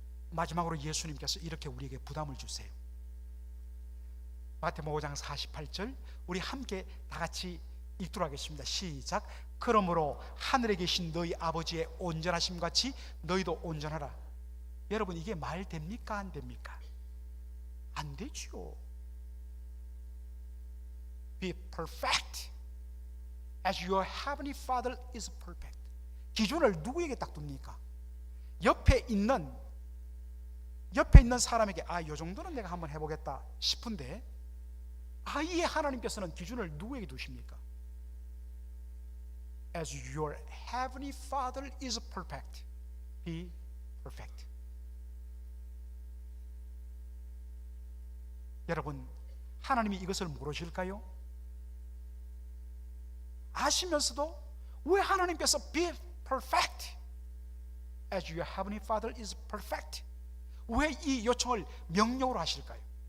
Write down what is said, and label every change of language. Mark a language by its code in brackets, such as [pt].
[ko] 마지막으로 예수님께서 이렇게 우리에게 부담을 주세요. 마태복음 5장 48절 우리 함께 다 같이 읽도록 하겠습니다. 시작. 그러므로 하늘에 계신 너희 아버지의 온전하심 같이 너희도 온전하라. 여러분 이게 말 됩니까 안 됩니까? 안 되죠. [en] Be perfect as your heavenly Father is perfect. [ko] 기준을 누구에게 딱 둡니까? 옆에 있는 사람에게 요 정도는 내가 한번 해보겠다 싶은데 아예 하나님께서는 기준을 누구에게 두십니까? [en] As your heavenly Father is perfect, be perfect. [ko] 여러분 하나님이 이것을 모르실까요? 아시면서도 왜 하나님께서 [en] be perfect as your heavenly Father is perfect, [ko] 왜 이 요청을 명령으로 하실까요?